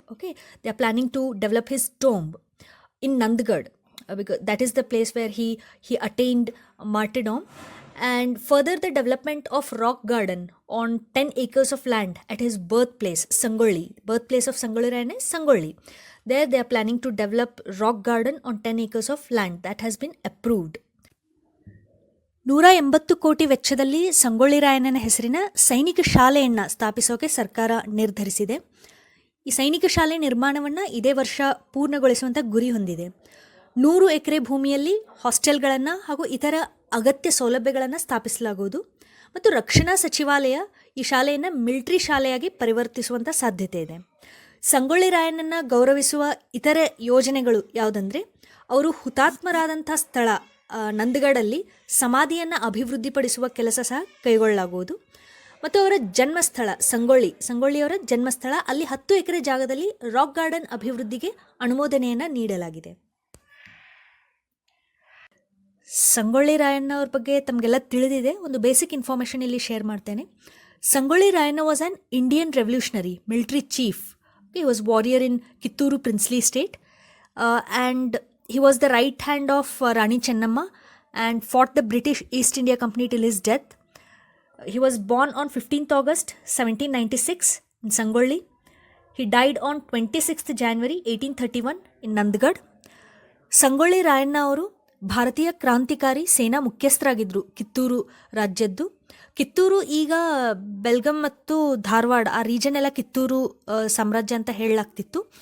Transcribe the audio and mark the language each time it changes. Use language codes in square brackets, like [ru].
[en] Okay, they are planning to develop his tomb in Nandgarh, because that is the place where he attained martyrdom, and further the development of rock garden on 10 acres of land at his birthplace Sangolli. Birthplace of Sangolli Rayanna is Sangolli. There they are planning to develop rock garden on 10 acres of land that has been approved. [kn] 180 ಕೋಟಿ ವೆಚ್ಚದಲ್ಲಿ ಸಂಗೊಳ್ಳಿ ರಾಯಣ್ಣನ ಹೆಸರಿನ ಸೈನಿಕ ಶಾಲೆಯನ್ನು ಸ್ಥಾಪಿಸೋಕೆ ಸರ್ಕಾರ ನಿರ್ಧರಿಸಿದೆ. ಈ ಸೈನಿಕ ಶಾಲೆ ನಿರ್ಮಾಣವನ್ನು ಇದೇ ವರ್ಷ ಪೂರ್ಣಗೊಳಿಸುವಂಥ ಗುರಿ ಹೊಂದಿದೆ. 100 ಎಕರೆ ಭೂಮಿಯಲ್ಲಿ ಹಾಸ್ಟೆಲ್ಗಳನ್ನು ಹಾಗೂ ಇತರ ಅಗತ್ಯ ಸೌಲಭ್ಯಗಳನ್ನು ಸ್ಥಾಪಿಸಲಾಗುವುದು ಮತ್ತು ರಕ್ಷಣಾ ಸಚಿವಾಲಯ ಈ ಶಾಲೆಯನ್ನು ಮಿಲಿಟರಿ ಶಾಲೆಯಾಗಿ ಪರಿವರ್ತಿಸುವಂಥ ಸಾಧ್ಯತೆ ಇದೆ. ಸಂಗೊಳ್ಳಿ ರಾಯಣ್ಣನ ಗೌರವಿಸುವ ಇತರೆ ಯೋಜನೆಗಳು ಯಾವುದಂದರೆ, ಅವರು ಹುತಾತ್ಮರಾದಂಥ ಸ್ಥಳ ನಂದಗಡಲ್ಲಿ ಸಮಾಧಿಯನ್ನು ಅಭಿವೃದ್ಧಿಪಡಿಸುವ ಕೆಲಸ ಸಹ ಕೈಗೊಳ್ಳಲಾಗುವುದು ಮತ್ತು ಅವರ ಜನ್ಮಸ್ಥಳ ಸಂಗೊಳ್ಳಿಯವರ ಜನ್ಮಸ್ಥಳ ಅಲ್ಲಿ 10 ಎಕರೆ ಜಾಗದಲ್ಲಿ ರಾಕ್ ಗಾರ್ಡನ್ ಅಭಿವೃದ್ಧಿಗೆ ಅನುಮೋದನೆಯನ್ನು ನೀಡಲಾಗಿದೆ. ಸಂಗೊಳ್ಳಿ ರಾಯಣ್ಣ ಅವ್ರ ಬಗ್ಗೆ ತಮಗೆಲ್ಲ ತಿಳಿದಿದೆ. ಒಂದು ಬೇಸಿಕ್ ಇನ್ಫಾರ್ಮೇಷನ್ ಇಲ್ಲಿ ಶೇರ್ ಮಾಡ್ತೇನೆ. [en] Sangolli Rayanna was an Indian revolutionary military chief. He was warrior in Kittur princely state and he was the right hand of Rani Chennamma and fought the British East India Company till his death. He was born on 15th August 1796 in Sangolli. He died on 26th January 1831 in Nandgad. [kn] Sangolli Rayanna ಅವರು ಭಾರತೀಯ ಕ್ರಾಂತಿಕಾರಿ ಸೇನಾ ಮುಖ್ಯಸ್ಥರಾಗಿದ್ದರು ಕಿತ್ತೂರು ರಾಜ್ಯದ್ದು. ಕಿತ್ತೂರು ಈಗ ಬೆಲ್ಗಂ ಮತ್ತು ಧಾರವಾಡ ಆ region ಎಲ್ಲ ಕಿತ್ತೂರು ಸಾಮ್ರಾಜ್ಯ ಅಂತ ಹೇಳಲಾಗ್ತಿತ್ತು.